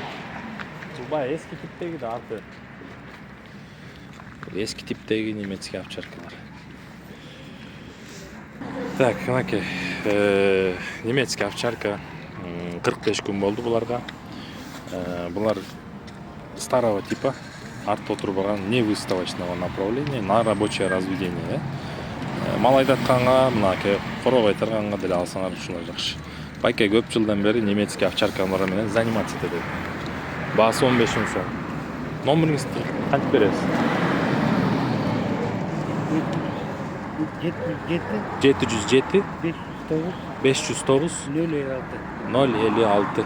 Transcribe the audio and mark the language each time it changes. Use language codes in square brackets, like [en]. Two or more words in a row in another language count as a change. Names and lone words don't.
[ky] Бай eski типтеги да арты. Eski типтеги [ru] немецкий овчаркалар. [ky] Так, мынакей, [ru] немецкий овчарка [ky] 45 күн болду буларга. [ru] Булар старого типа, [ky] артта отурбаган, [ru] не выставочного направления, на рабочее разведение. [ky] Мал айдатканга, мынакей короо кайтарганга деле алсаңар ушундай жакшы. Байке көп жылдан бери [ru] немецкий овчаркалар [ky] менен заниматься этет. Баасы 15 000 сом. Номериңизди кантип бересиз? 707 509 056.